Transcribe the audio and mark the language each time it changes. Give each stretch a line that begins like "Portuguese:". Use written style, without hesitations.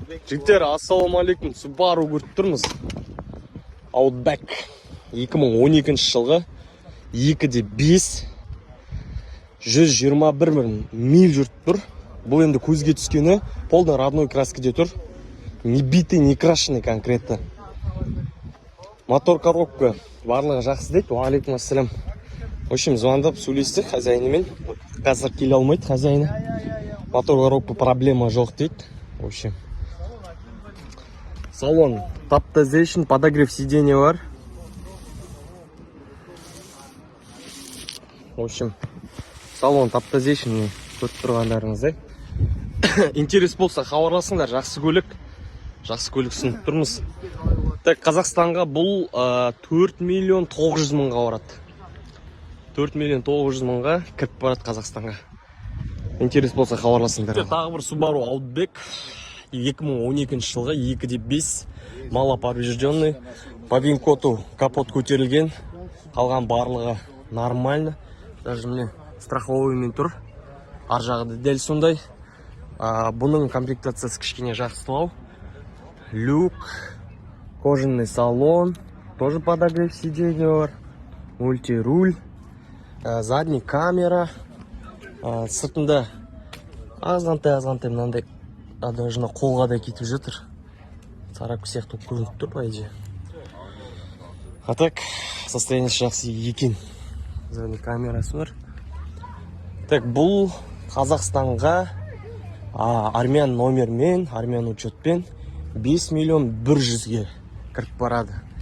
Kazakh: Жігіттер, ассалаумалейкум. Subaru көріп тұрмыз. Outback 2012 жылғы 2.5 121 миль жүріп тұр. Бұл енді көзге түскені
Russian: полный родной
Kazakh: краскіде тұр.
Russian: Не битый, не крашеный конкретно.
Kazakh: Мотор коробка барлығы жақсы дейді. Уалейкум ассалам.
Russian: В общем,
Kazakh: звондап сөйлестік хозяйнымен. Қазір келе алмайды хозяйны. Мотор коробка проблема жоқ дейді.
Russian: В общем,
Kazakh: салон таптазейшн,
Russian: подогрев сиденья
Kazakh: бар.
Russian: В общем,
Kazakh: салон таптазейшн көріп тұрғандарыңыздай. Интерес болса хабарласыңдар, жақсы көлік ұсынып тұрмыз. Так, Қазақстанға бұл 4 миллион 900 мыңға барады. 4 миллион 900 мыңға кіріп барады Қазақстанға. Интерес болса хабарласыңдар. Тағы бір Subaru Outback 2012 жылғы 2.5 малоповрежденный. По винкоту капот көтерілген. Қалған барлығы нормально. Даже міне страховоймен тұр. Ар жағы дәл сондай. Бұның комплектациясы кішкене жақсылау. Люк,
Russian: кожаный салон,
Kazakh: тоже
Russian: подогрев сиденья
Kazakh: бар.
Russian: Мультируль, задний камера.
Kazakh: Сыртында азғантай мынандай даже қолға да кетіп жатыр. Сарапка сияқты көрініп тұр,
Russian: по идее. А так,
Kazakh: состояниесі жақсы екен. Задний камерасы бар. Так, бұл Қазақстанға армян номермен, армян учетпен 5 миллион 100-ге кіріп барады.